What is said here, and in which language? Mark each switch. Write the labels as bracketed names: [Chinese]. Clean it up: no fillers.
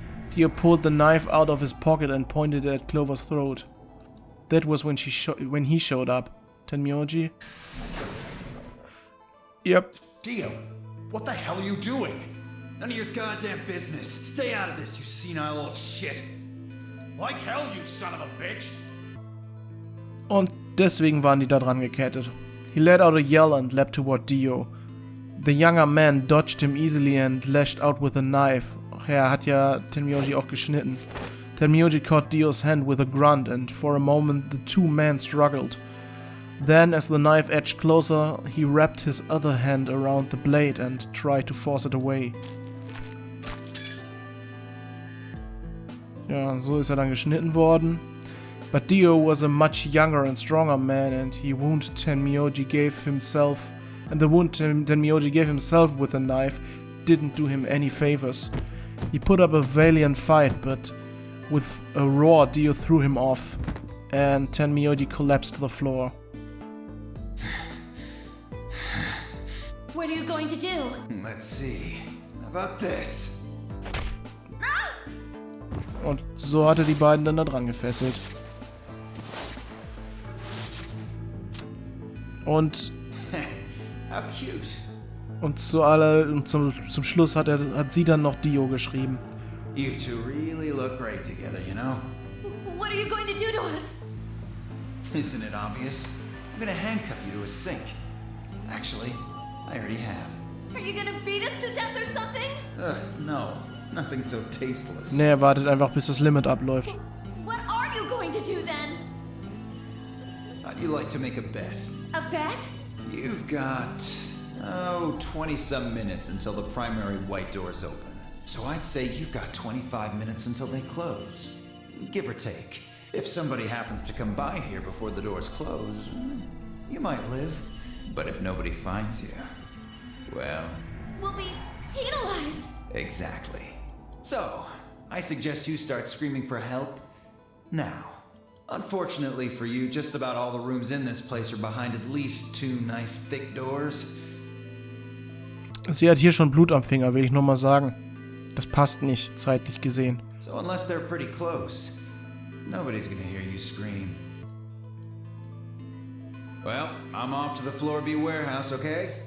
[English] Dio pulled the knife out of his pocket and pointed it at Clover's throat. That was when he showed up. Tenmyoji? Yep. Dio, what the hell are you doing? None of your goddamn business. Stay out of this, you senile old shit. Like hell, you son of a bitch. [German] Und deswegen waren die da dran gekettet. [English] He let out a yell and leapt toward Dio. The younger man dodged him easily and lashed out with a knife. [German] Ach ja, hat ja Tenmyoji auch geschnitten. [English] Tenmyoji caught Dio's hand with a grunt and for a moment the two men struggled. Then, as the knife edged closer, he wrapped his other hand around the blade and tried to force it away. [German] Ja, so ist er dann geschnitten worden. [English] But Dio was a much younger and stronger man, and the wound Tenmyoji gave himself with the knife didn't do him any favors. He put up a valiant fight, but with a roar, Dio threw him off, and Tenmyoji collapsed to the floor. What are you going to do? Let's see. How about this? [German] Und so hat er die beiden dann da dran gefesselt. Und [English] How cute. [German] Und zum Schluss hat sie dann noch Dio geschrieben. [English] You two really look great together, you know? What are you going to do to us? Isn't it obvious? I'm gonna handcuff you to a sink. Actually, I already have. Are you gonna beat us to death or something? No. Nothing so tasteless. [German] Nee, er wartet einfach, bis das Limit abläuft. [English] What are you going to do then? How'd you like to make a bet? A bet? You've got, 20-some minutes until the primary white doors open. So I'd say you've got 25 minutes until they close. Give or take. If somebody happens to come by here before the doors close, you might live. But if nobody finds you, well... We'll be penalized. Exactly. So, I suggest you start screaming for help now. Unfortunately for you, just about all the rooms in this place are behind at least 2 nice thick doors. [German] Sie hat hier schon Blut am Finger, will ich nur mal sagen. Das passt nicht, zeitlich gesehen. [English] So unless they're pretty close, nobody's gonna hear you scream. Well, I'm off to the Floor B warehouse, okay?